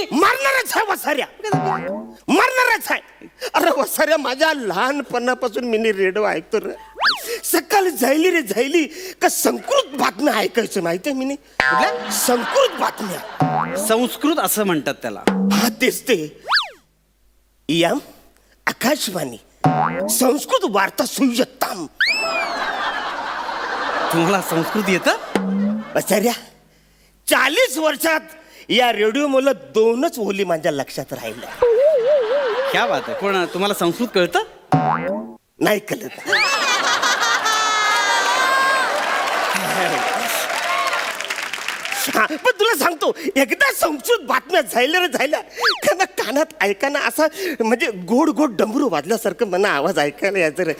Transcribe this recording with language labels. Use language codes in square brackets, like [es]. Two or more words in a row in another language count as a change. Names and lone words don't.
[mr] मारणारच आहे वसाऱ्या, मारणारच आहे. अरे वसाऱ्या, माझ्या लहानपणापासून मी रेडिओ ऐकतो रे. सकाळी जायली रे जायली का संस्कृत बातम्या ऐकायचं माहितीये मी. कुठल्या? संस्कृत बातम्या. संस्कृत असं म्हणतात त्याला. हा तेच ते. [sa] इयम आकाशवाणी संस्कृत वार्ता सुयत्ताम. [mr] तुम्हाला संस्कृत येतं? वसाऱ्या, 40 वर्षात या रेडिओ मुलं 2च ओली माझ्या लक्षात राहिल्या. [hi] क्या बात [mr] आहे. कोण तुम्हाला संस्कृत कळतं? नाही कळत. हा, पण तुला सांगतो, एकदा संस्कृत बातम्या झाल्या रे झाल्या त्यांना कानात ऐकाना असा म्हणजे गोड गोड डमरू वाजल्यासारखं मला आवाज ऐकायला यायचं रे.